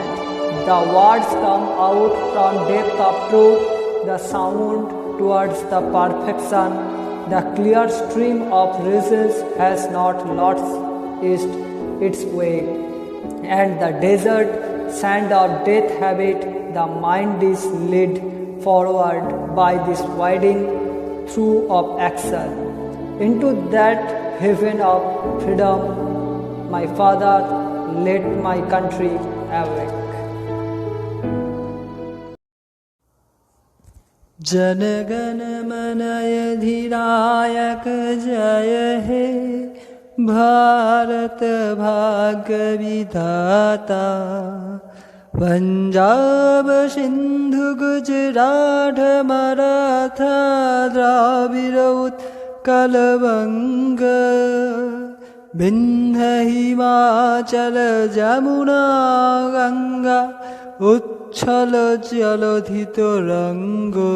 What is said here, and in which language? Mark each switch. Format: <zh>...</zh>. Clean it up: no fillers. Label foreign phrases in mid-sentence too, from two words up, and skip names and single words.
<en>The words come out from depth of truth, the sound towards the perfection, the clear stream of reasons has not lost its way, and the desert sand of death habit, the mind is led forward by this winding through of action into that heaven of freedom. My Father, let my country awake.</en> <bn>জন গণ মন অধিনায়ক জয় হে, ভারত ভাগ্য বিধাতা। পঞ্জাব সিন্ধু গুজরাট মরাঠা দ্রাবিড় উৎকল বঙ্গ, বিন্ধ্য হিমাচল যমুনা গঙ্গা উচ্ছল জলধি তরঙ্গ।</bn>